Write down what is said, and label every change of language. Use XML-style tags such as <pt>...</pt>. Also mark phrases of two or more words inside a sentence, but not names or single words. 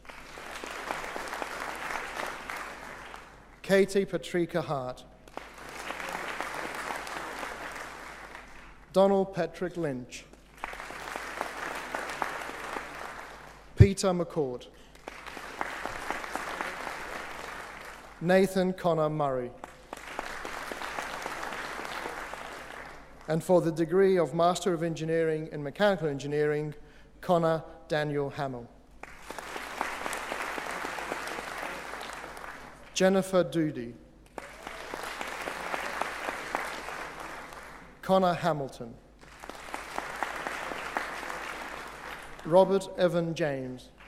<en>Katie Patricia Hart. Donald Patrick Lynch. Peter McCourt. Nathan Connor Murray. And for the degree of Master of Engineering in Mechanical Engineering, Connor Daniel Hamill. Jennifer Doody. Connor Hamilton. Robert Evan James.</en>